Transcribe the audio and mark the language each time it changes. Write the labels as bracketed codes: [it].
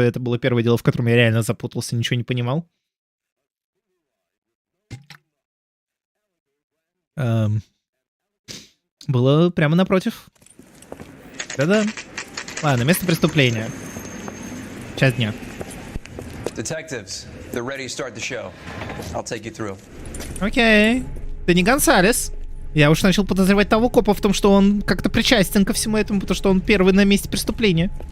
[ru] Это было первое дело, в котором я реально запутался, ничего не понимал. Было прямо напротив. Да-да. Ладно, место преступления. Час дня. [en] Detectives, they're ready to start the show. I'll take you through. [ru] Окей. Ты не Гонсалес. Я уж начал подозревать того копа в том, что он как-то причастен ко всему этому, потому что он первый на месте преступления.